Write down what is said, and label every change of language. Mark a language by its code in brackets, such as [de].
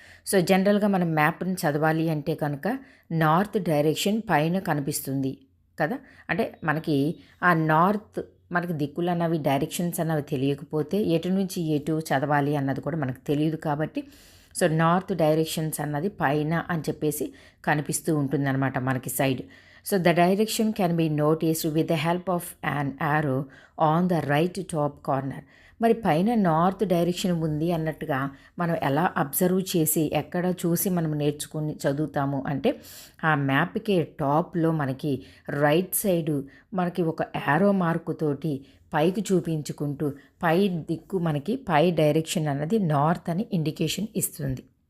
[te] So జనరల్గా మనం మ్యాప్ని చదవాలి అంటే కనుక నార్త్ డైరెక్షన్ పైన కనిపిస్తుంది కదా. అంటే మనకి ఆ నార్త్ మనకి దిక్కులు అన్నవి డైరెక్షన్స్ అన్నవి తెలియకపోతే ఎటు నుంచి ఎటు చదవాలి అన్నది కూడా మనకు తెలియదు. కాబట్టి సో నార్త్ డైరెక్షన్స్ అన్నది పైన అని చెప్పేసి కనిపిస్తూ ఉంటుందన్నమాట మనకి side. [en] So the direction can be noticed with the help of an arrow on the right top corner. [te] మరి పైన నార్త్ డైరెక్షన్ ఉంది అన్నట్టుగా మనం ఎలా అబ్జర్వ్ చేసి ఎక్కడ చూసి మనం నేర్చుకుని చదువుతాము అంటే ఆ మ్యాప్కి టాప్లో మనకి రైట్ సైడు మనకి ఒక యారో మార్కుతోటి పైకి చూపించుకుంటూ పై దిక్కు మనకి పై డైరెక్షన్ అన్నది నార్త్ అని ఇండికేషన్ ఇస్తుంది.